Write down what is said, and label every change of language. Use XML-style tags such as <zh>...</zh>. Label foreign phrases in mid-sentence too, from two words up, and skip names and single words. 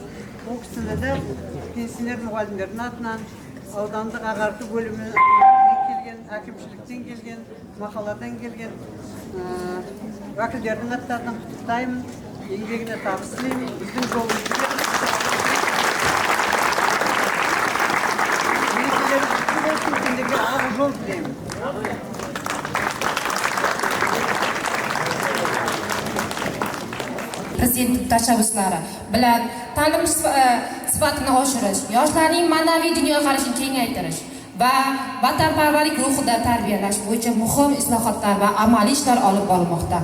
<kk>Ол кісіні де пенсионер мұғалімдердің атынан, аудандық ағарту бөлімінен келген, әкімшіліктен келген, мақаладан келген уәкілдердің аттарынан құттықтаймын. Еңбегіне табыс тілеймін. Біздің жолымызды сендерге ақ жол тілеймін.</kk> <uz>Prezident tashabbuslari bilan ta'lim sifatini oshirish, yoshlarning ma'naviy dunyoqarashini kengaytirish va vatanparvarlik ruhida tarbiyalash bo'yicha muhim islohotlar va amaliy ishlar olib borilmoqda.</uz>